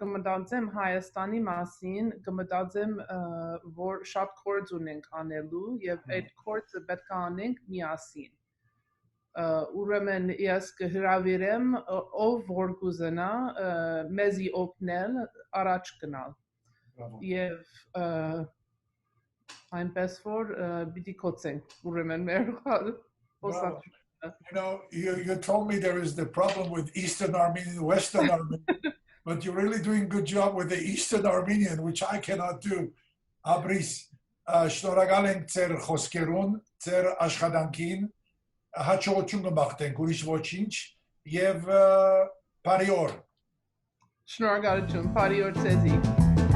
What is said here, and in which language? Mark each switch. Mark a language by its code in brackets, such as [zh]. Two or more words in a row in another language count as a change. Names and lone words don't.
[hy] կմտածեմ Հայաստանի մասին, կմտածեմ, որ շատ գործ ունենք անելու եւ այդ գործը պետք է անենք միասին։ Ուրեմն ես կհրավիրեմ ով որ կուզենա մեզի օգնել առաջ գնալ եւ այնպես որ պիտի կոչենք ուրեմն մեր [en] You told me there is the problem with Eastern Armenian, Western Armenian, but you're really doing a good job with the Eastern Armenian, which I cannot do. [hy] Abris, շնորհակալ ենք ձեր խոսքերուն, ձեր աշխատանքին, հաջողություն կմաղթենք, ուրիշ ոչինչ, եւ բարի օր։ Շնորհակալություն, բարի օր ձեզի։